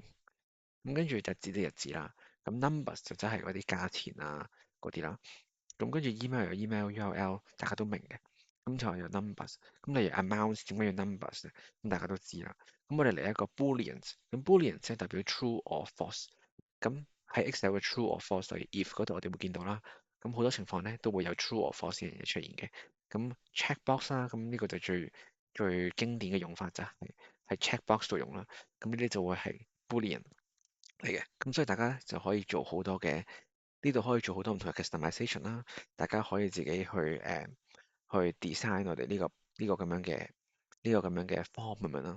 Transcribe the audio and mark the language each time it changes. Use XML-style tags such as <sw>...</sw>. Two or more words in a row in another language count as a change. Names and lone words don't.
<yue>咁跟住日子的日子啦，咁 numbers 就真係嗰啲價錢啊嗰啲啦。咁跟住 email 有 email URL，大家都明嘅。咁就有 numbers。咁例如 amount 點解要 numbers 咧？咁大家都知啦。咁我哋嚟一個 booleans。咁 booleans 即係代表</yue> <en>true or false。</en> <yue>咁喺 Excel 嘅</yue> <en>true or false，</en> <yue>例如 if 嗰度我哋會見到啦。咁好多情況咧都會有</yue> <en>true or false</en> <yue>嘅嘢出現嘅。咁 checkbox 啦，咁呢個就最經典嘅用法就係喺 checkbox 度用啦。咁呢啲就會係 boolean 嚟嘅。咁所以大家咧就可以做好多嘅。呢度可以做好多唔同嘅 customization 啦，大家可以自己去 design 我哋呢個咁樣嘅form 咁樣啦。</yue>